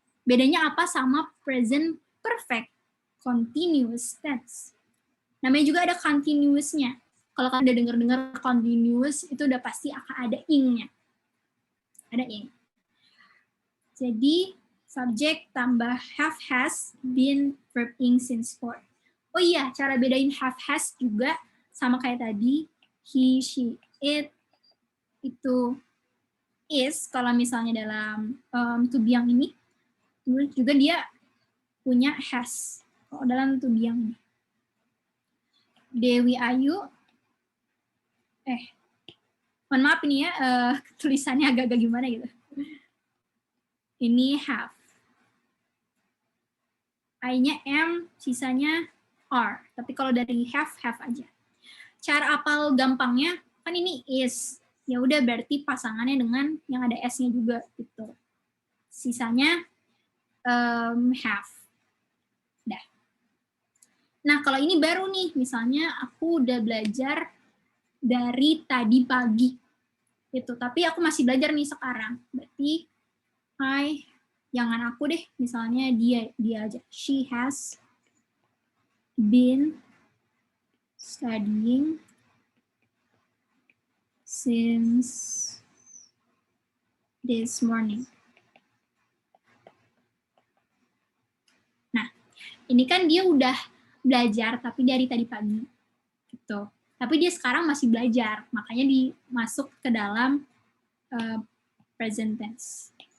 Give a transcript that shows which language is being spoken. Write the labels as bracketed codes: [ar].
[id] Bedanya apa sama present perfect continuous tense? Namanya juga ada continuousnya. Kalau kalian udah dengar continuous, itu udah pasti akan ada ing-nya. Ada ing. Jadi, subject tambah have has been verb ing since for. Oh iya, cara bedain have has juga sama kayak tadi. He, she, it, itu is, kalau misalnya dalam to be yang ini, terus juga dia punya has. Kalau dalam to be yang ini. Dewi Ayu, mohon maaf ini ya, tulisannya agak-agak gimana gitu. Ini have. I-nya am, sisanya are. Tapi kalau dari have aja. Cara apal gampangnya, kan ini is. Ya udah berarti pasangannya dengan yang ada s-nya juga gitu. Sisanya have. Dah. Nah, kalau ini baru nih, misalnya aku udah belajar dari tadi pagi. Gitu. Tapi aku masih belajar nih sekarang. Berarti jangan aku deh, misalnya dia aja. [en] She has been studying since this morning. [id] Nah, ini kan dia udah belajar tapi dari tadi pagi. Gitu. Tapi dia sekarang masih belajar, makanya dimasuk ke dalam present tense.